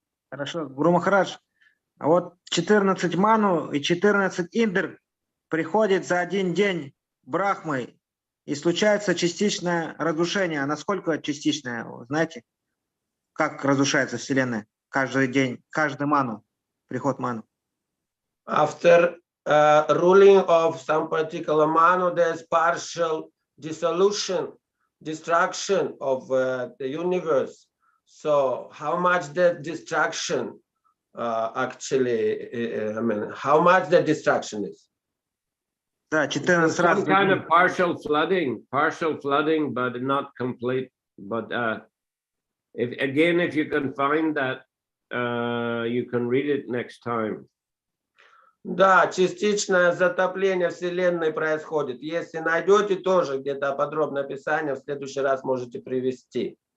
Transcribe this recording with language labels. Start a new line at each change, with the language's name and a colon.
Russian: Хорошо, Гуру Махарадж. А вот 14 ману и 14 индр приходит за один день Брахмы и случается частичное разрушение. А насколько частичное, знаете? Как разрушается Вселенная? Каждый день, каждый ману, приход ману.
English: After ruling of some particular manu, there's partial dissolution, destruction of the universe. So how much that destruction actually, I mean, how much the destruction is?
Russian: Да, 14 раз.
English: Some kind of partial flooding, but not complete. But if you can find that, you can read it next time.
Russian: Да, частичное затопление Вселенной происходит. Если найдете тоже где-то подробное описание, в следующий раз можете привести.